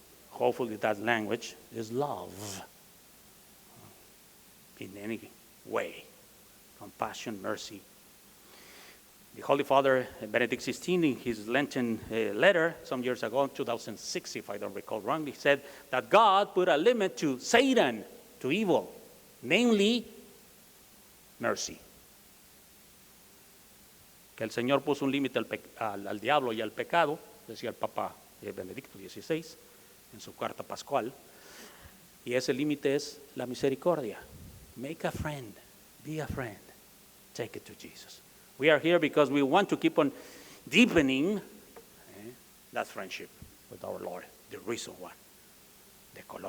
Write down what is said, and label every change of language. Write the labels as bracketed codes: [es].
[en] Hopefully that language is love in any way, compassion, mercy. The Holy Father, Benedict XVI, in his Lenten letter some years ago, 2006, if I don't recall wrongly, said that God put a limit to Satan, to evil, namely mercy. [es] Que el Señor puso un límite al diablo y al pecado, decía el Papa Benedicto XVI en su carta pascual, y ese límite es la misericordia. [en] Make a friend, be a friend, take it to Jesus. We are here because we want to keep on deepening that friendship with our Lord, the risen one, the